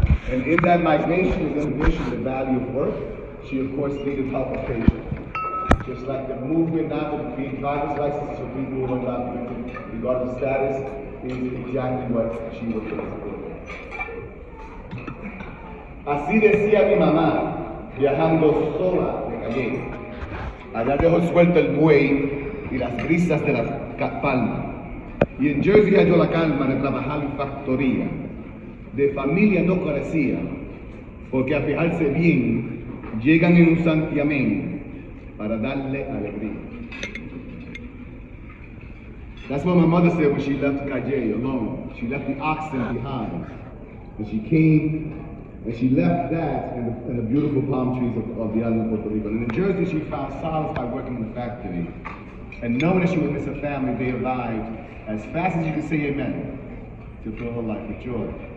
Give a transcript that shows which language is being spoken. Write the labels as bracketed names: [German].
[English] And in that migration, in addition to the value of work, she of course needed help of patience. Just like the movement now to create driver's licenses for people who are undocumented, regardless of status, is exactly what she was doing. [Spanish] Así decía mi mamá, viajando sola de calle. Allá dejó suelto el buey y las brisas de la palma. Y en Jersey halló la calma de trabajar en factoría. De familia no carecía, porque a fijarse bien, llegan en un santiamén para darle alegría. [English] That's what my mother said when she left Calle alone. She left the oxen behind. And she came and she left that and the beautiful palm trees of the island of Puerto Rico. And in Jersey, she found solace by working in the factory. And knowing that she would miss her family, they arrived as fast as you could say amen to fill her life with joy.